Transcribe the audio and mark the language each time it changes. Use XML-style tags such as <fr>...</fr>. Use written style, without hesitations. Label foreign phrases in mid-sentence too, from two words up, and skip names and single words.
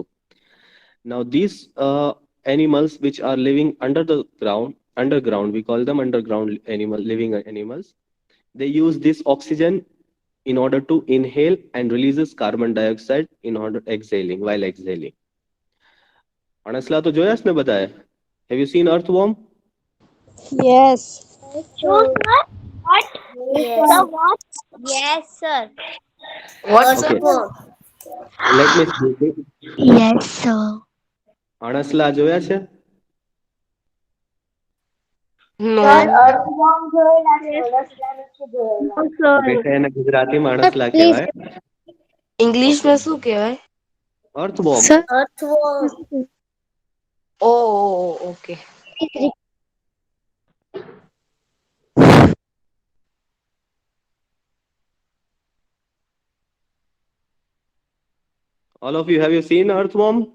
<en>Now these animals which are living under the ground, underground, we call them underground animal, living animals. They use this oxygen in order to inhale and releases carbon dioxide in order exhaling while exhaling.</en> <gu>અણસલા તો જોયા જ ને બધાએ.</gu> <en>Have you seen earthworm? Yes. True, sir. What? Yes. The what? Yes, sir. What, sir? Okay, Earthworm. let me see. Yes, sir.</en> <gu>અણસલા જોયા છે?</gu> <en>No.</en> <gu>Earthworm જોયેલા છે ઓળસલા નથી જોયેલા.</gu> <en>No, sir.</en> <gu>બેટા એને ગુજરાતીમાં</gu> <en>Sir,</en> <gu>અણસલા</gu> <en>please.</en> <gu>કહેવાય.</gu> <en>English Okay.</en> <gu>में શું કહેવાય?</gu> <en>Earthworm. Sir, Earthworm. Okay. please. All of you, have you seen earthworm?</en>